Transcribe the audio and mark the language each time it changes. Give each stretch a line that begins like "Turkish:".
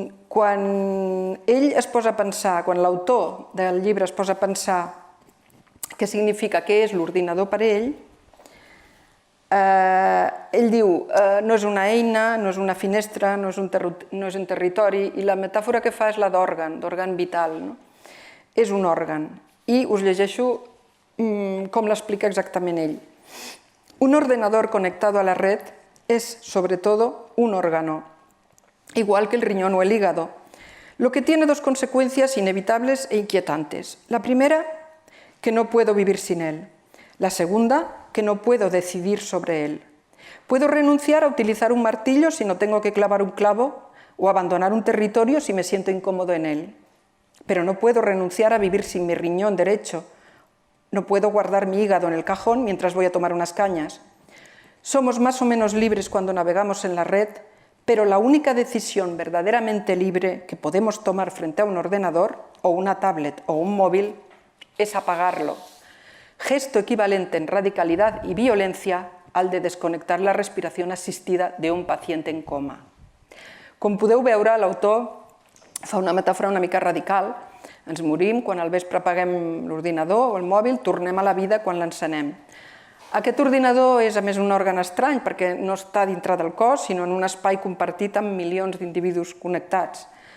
Catalan: Quan ell es posa a pensar, quan l'autor del llibre es posa a pensar què significa, què és l'ordinador per ell, ell diu no és una eina, no és una finestra, no és un territori, i la metàfora que fa és la d'òrgan vital. És un òrgan. I us llegeixo com l'explica exactament ell.
Spanish: Un ordenador conectado a la red es, sobre todo, un órgano, igual que el riñón o el hígado, lo que tiene dos consecuencias inevitables e inquietantes. La primera, que no puedo vivir sin él. La segunda, que no puedo decidir sobre él. Puedo renunciar a utilizar un martillo si no tengo que clavar un clavo o abandonar un territorio si me siento incómodo en él. Pero no puedo renunciar a vivir sin mi riñón derecho. No puedo guardar mi hígado en el cajón mientras voy a tomar unas cañas. Somos más o menos libres cuando navegamos en la red, pero la única decisión verdaderamente libre que podemos tomar frente a un ordenador, o una tablet o un móvil, es apagarlo. Gesto equivalente en radicalidad y violencia al de
Catalan: desconnectar la respiración assistida d'un pacient en coma. Com podeu veure, l'autor fa una metàfora una mica radical. Ens morim quan al vespre apaguem l'ordinador o el mòbil, tornem a la vida quan l'encenem. Aquest ordinador és, a més, un òrgan estrany perquè no està dintre del cos, sinó en un espai compartit amb milions d'individus connectats.